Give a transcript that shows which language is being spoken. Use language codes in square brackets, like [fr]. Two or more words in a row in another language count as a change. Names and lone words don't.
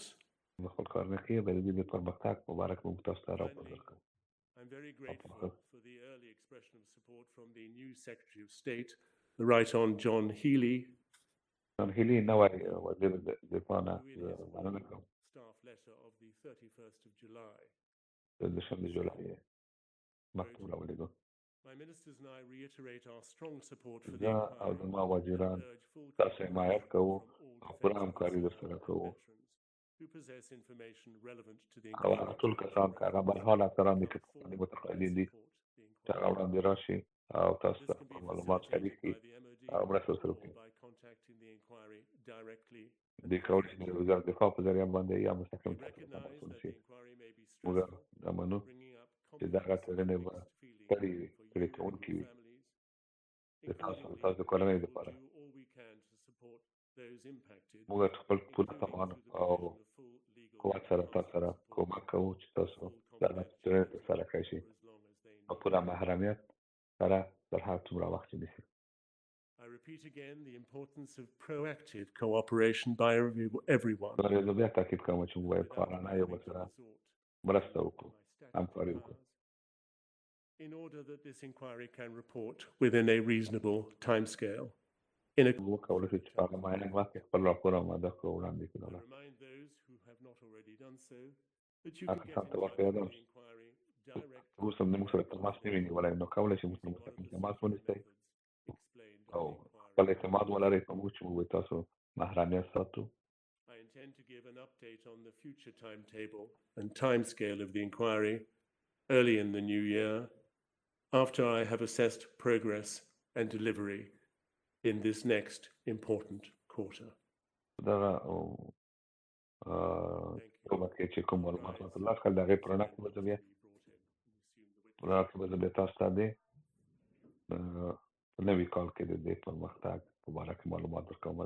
[ps] خپل کار نه کوي د دې د پرمختګ مبارک موږ تاسو ته راپور [en] Finally, [ps] ورکړو. [en] I'm very grateful for the early expression of support from the new Secretary of State, the Right Hon. John Healey, [ps] جان هیلي نوی وزیر دفاع نه [en] who in his [ps] مننه کوم [en] staff letter of the 31st of July, [ps] د 12 جولای مکتوب راولېږو. [en] my ministers and I reiterate our strong support for the [ps] زه او [en] inquiry [ps] زما وزیران [en] and urge full [ps] تاسو حمایت کوو [en] cooperation [ps] او [en] from [ps] پوره [en] all [ps] همکاري [en] defense [ps] درسره کوو. [en] veterans who possess information relevant to the [ps] او هغه ټول کسان که هغه بهرحال افسران دي که پخواني متقاعدین دي چې هغه وړاندې راشي او تاسو ته خپل معلومات شریک کړي او مرسته ورسره وکړي. دوی کولی شي د وزارت دفاع په ذریعه باندې یا مستقیم تاسو ته تماس ونیسي. موږ دا منو چې دغه څېړنې به ستړې وي ستړې کوونکې وي د تاسو او تاسو د کورنۍ لپاره. [en] those impacted [ps] موږ خپل پوره توان او قوت سره تاسو سره کومک کوو چې تاسو دا څېړنه ترسره کړئ شي او پوره محرمیت سره تر هر څومره وخت چې نیسي. [en] I repeat again the importance of proactive cooperation by everyone. [ps] زه بیا تاکید کوم چې موږ باید فعالانه یو بل سره مرسته وکړو، همکاري وکړو. [en] In order that this inquiry can report within a reasonable timescale. [ps] موږ کولی شو چې په هغه معین وخت کې خپل راپور او مدرک وړاندې کړو. [en] Remind those who have not already done so that you [ps] هغه [en] can get [ps] کسان ته [en] in touch [ps] ورته [en] with [ps] یادوم [en] the inquiry directly. [ps] اوس هم موږ سره تماس نه وي نیولی، نو کولی شئ موږ سره مستقیم تماس ونیسئ او خپل اعتماد ولرئ په موږ چې موږ به تاسو محرمیت ساتو. [en] I intend to give an update on the future timetable and timescale of the inquiry early in the new year after I have assessed progress and delivery in this next important quarter. [ps] دا کومه کې چې کوم معلومات ترلاسه کړل د هغې په رڼا کې به زه بیا تاسو ته د نوي کال کې د دې پرمختګ په باره کې معلومات درکوم.